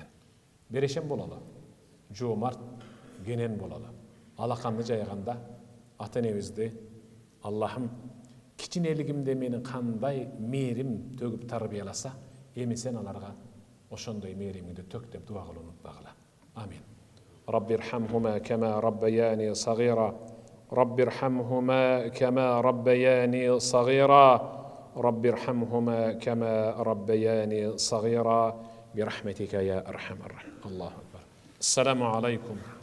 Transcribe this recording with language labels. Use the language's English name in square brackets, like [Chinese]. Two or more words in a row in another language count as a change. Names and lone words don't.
[Kyrgyz] Берешем бололу, жоомарт, кенен бололу. Алаканды жайганда ата-энебизди Аллахым кичинелигимде мени кандай мээрим төгүп тарбияласа, эми сен аларга ошондой мээримиңди төк деп дуа кылууну унутпагыла. Амин. [Arabic] رب ارحمهما كما ربياني صغيرا رب ارحمهما كما ربياني صغيرا رب ارحمهما كما ربياني صغيرا برحمتك يا أرحم الراحمين. الله أكبر. السلام عليكم